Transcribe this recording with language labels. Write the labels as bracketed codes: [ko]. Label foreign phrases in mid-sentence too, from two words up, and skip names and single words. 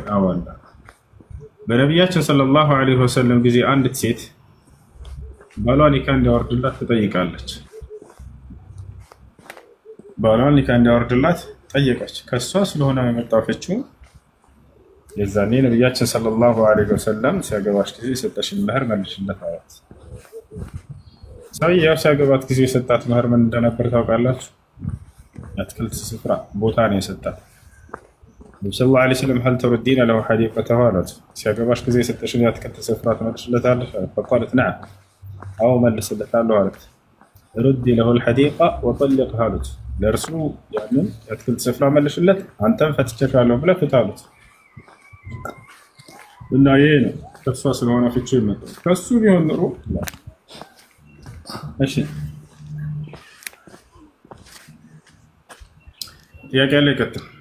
[am] አዎ አለ። በነብያችን [ar] صلى الله عليه وسلم [am] ጊዜ አንዲት ሴት ባሏ ኒካ እንዲያወርድላት ትጠይቃለች። ባሏ ኒካ እንዲያወርድላት ጠየቀች። ከሷ ስለሆነ የመጣው ፍቹ የዛኔ ነብያችን [ar] صلى الله عليه وسلم [am] ሲያገባሽ ጊዜ የሰጠሽን መህር መልሽለት አላት። ሰውየው ሲያገባት ጊዜ የሰጣት መህር ምን እንደነበር ታውቃላችሁ? የአትክልት ስፍራ ቦታ ነው የሰጣት። ነብዩ [ar] صلى الله عليه وسلم هل تردين له حديقته [am] አላት። ሲያገባሽ ጊዜ የሰጠሽን የአትክልት ስፍራ ትመልሽለታለሽ? [ar] فقالت نعم [am] አዎ መልስለታለሁ አላት። [ar] ردي له الحديقة وطلقها [am] አሉት። ለእርሱ ያንን የአትክልት ስፍራ መልሽለት፣ አንተም ፈትቼካለሁ ብለህ ፍታሉት። እና ይሄ ነው ከሷ ስለሆነ ፍቹ የመጣው። ከሱ ቢሆን ኑሮ እሺ ጥያቄ ላይ ቀጥል።